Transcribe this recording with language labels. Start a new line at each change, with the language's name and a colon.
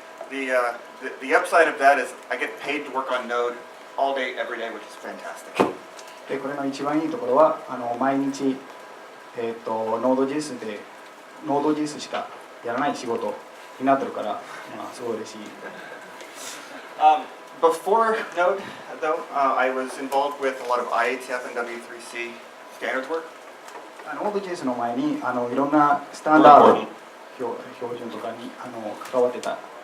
English: The upside of that is I get paid to work on Node all day, every day, which is fantastic.
Japanese: でこれの一番いいところは毎日、Node.js で Node.js しかやらない仕事になってるから、すごい嬉しい。
English: Before Node, though, I was involved with a lot of IATF and W3C standards work.
Japanese: Node.js の前にいろんなスタンダード標準とかに関わっていた。